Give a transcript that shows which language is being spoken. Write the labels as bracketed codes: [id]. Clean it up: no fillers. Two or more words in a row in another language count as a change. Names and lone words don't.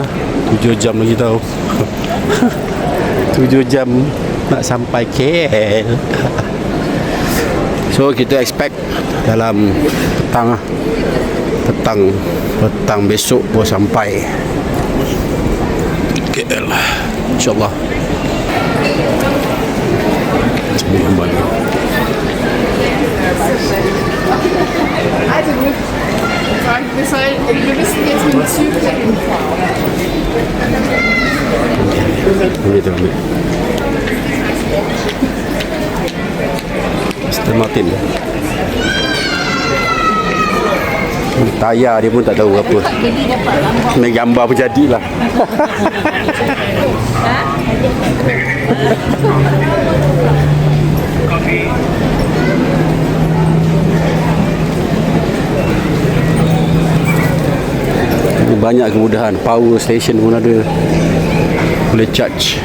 [ms] 7 jam lagi tau. 7 jam nak sampai KL. So kita expect dalam petang besok baru sampai KL, InsyaAllah. [de] Also wir müssen jetzt mit dem Zug hinfahren. [ms] Ini tu ambil Mr. Martin. Tayar dia pun tak tahu apa. Main gambar pun jadilah. Banyak kemudahan, [en] power station [ms] pun ada, boleh charge.